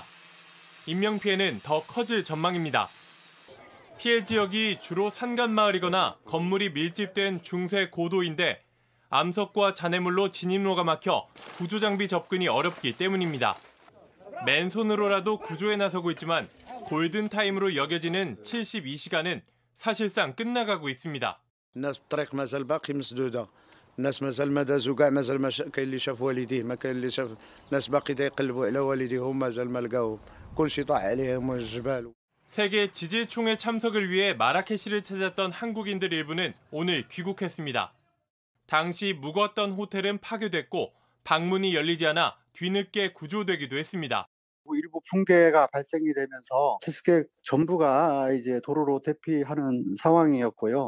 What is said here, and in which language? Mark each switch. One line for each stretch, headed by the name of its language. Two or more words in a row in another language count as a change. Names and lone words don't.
Korean: 인명피해는 더 커질 전망입니다. 피해 지역이 주로 산간마을이거나 건물이 밀집된 중세 고도인데 암석과 잔해물로 진입로가 막혀 구조장비 접근이 어렵기 때문입니다. 맨손으로라도 구조에 나서고 있지만 골든타임으로 여겨지는 72시간은 사실상 끝나가고 있습니다.
Arabic: الناس الطريق مازال باقي مسدوده الناس مازال ما دازوا كاع مازال ما كاين اللي شاف والديه ما كاين اللي شاف الناس باقي يقلبوا على والديهم مازال ما لقاوهم كلشي طاح عليهم الجبال.
Korean: 세계 지질총회 참석을 위해 마라케시를 찾았던 한국인들 일부는 오늘 귀국했습니다. 당시 묵었던 호텔은 파괴됐고 방문이 열리지 않아 뒤늦게 구조되기도 했습니다. 일부 붕괴가 발생이 되면서 투숙객 전부가 이제 도로로 대피하는 상황이었고요.